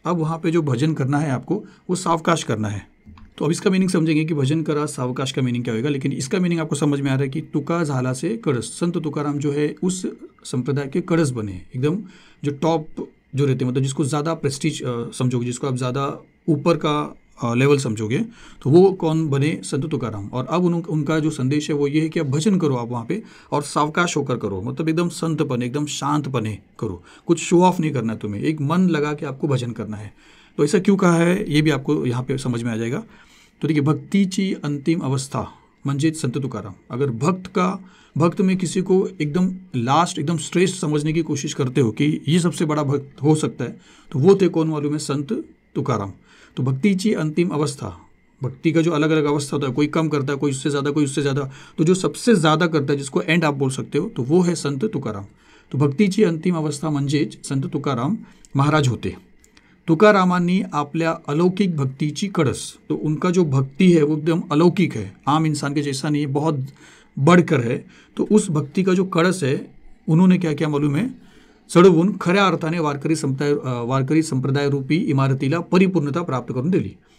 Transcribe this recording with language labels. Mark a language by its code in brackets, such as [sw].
[hi] अब वहाँ पे जो भजन करना है आपको वो सावकाश करना है। तो अब इसका मीनिंग समझेंगे कि [mr] भजन करा सावकाश [hi] का मीनिंग क्या होगा, लेकिन इसका मीनिंग आपको समझ में आ रहा है कि तुका झाला से कळस, संत तुकाराम जो है उस संप्रदाय के कळस बने, एकदम जो टॉप जो रहते हैं, मतलब जिसको ज़्यादा प्रेस्टीज समझोगे, जिसको आप ज़्यादा ऊपर का लेवल समझोगे, तो वो कौन बने, संत तुकाराम। और अब उनका जो संदेश है वो ये है कि आप भजन करो आप वहाँ पे, और सावकाश होकर करो, मतलब एकदम संतपने, एकदम शांतपने करो, कुछ शो ऑफ नहीं करना तुम्हें, एक मन लगा के आपको भजन करना है। तो ऐसा क्यों कहा है ये भी आपको यहाँ पे समझ में आ जाएगा। [mr] तो देखिए भक्तीची अंतिम अवस्था म्हणजे संत तुकाराम। [hi] अगर भक्त में किसी को एकदम लास्ट एकदम श्रेष्ठ समझने की कोशिश करते हो कि ये सबसे बड़ा भक्त हो सकता है, तो वो थे कौन मालूम है, संत तुकाराम। तो [mr] भक्तीची अंतिम अवस्था, [hi] भक्ति का जो अलग अलग अवस्था होता है, कोई कम करता है, कोई उससे ज़्यादा, कोई उससे ज़्यादा, तो जो सबसे ज़्यादा करता है जिसको एंड आप बोल सकते हो, तो वो है संत तुकाराम। [mr] तो भक्तीची अंतिम अवस्था म्हणजेच संत तुकाराम महाराज होते। तुकारामांनी आपल्या अलौकिक भक्तीची कळस, [hi] तो उनका जो भक्ति है वो एकदम अलौकिक है, आम इंसान के जैसा नहीं है, बहुत बढ़कर है। तो उस भक्ति का जो कळस है उन्होंने क्या किया मालूम है, [mr] चढवून खऱ्या अर्थाने वारकरी संप्रदाय रूपी इमारतीला परिपूर्णता प्राप्त करून दिली।